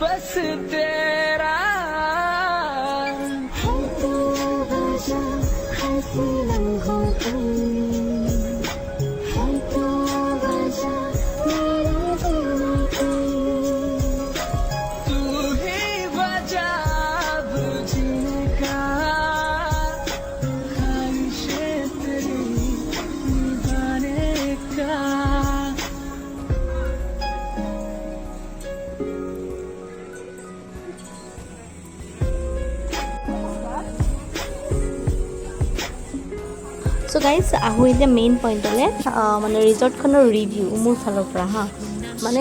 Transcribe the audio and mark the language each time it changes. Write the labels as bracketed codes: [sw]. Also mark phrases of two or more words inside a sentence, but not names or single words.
[hi] तेरा है तू वजह हंसी लम्हों की है तू वजह मेरे जीने की तू ही वजह अब जीने का ख्वाहिशें तेरी निभाने का [en] so guys [as] আহোঁ এতিয়া মেইন পইণ্টলৈ মানে ৰিজৰ্টখনৰ ৰিভিউ মোৰ ফালৰ পৰা হা মানে